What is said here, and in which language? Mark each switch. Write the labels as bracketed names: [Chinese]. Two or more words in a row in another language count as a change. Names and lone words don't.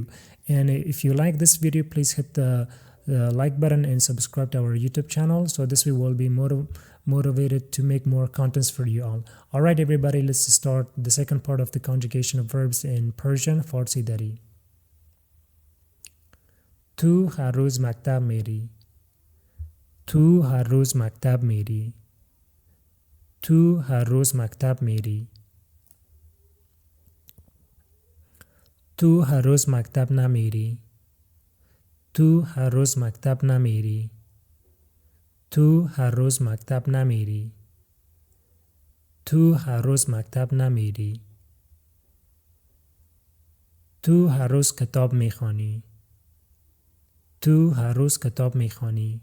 [English] And if you like this video, please hit the like button and subscribe to our YouTube channel, so this we will be motivated to make more contents for you all. Alright everybody, let's start the second part of the conjugation of verbs in Persian, Farsi Dari. [Persian] تو هر روز مکتب میری. تو هر روز مکتب میری. تو هر روز مکتب میری. تو هر روز مکتب نه میری. تو هر روز مکتب نه میری. تو هر روز مکتب نمیری. تو هر روز مکتب نمیری. تو هر روز کتاب میخوانی. تو هر روز کتاب میخوانی.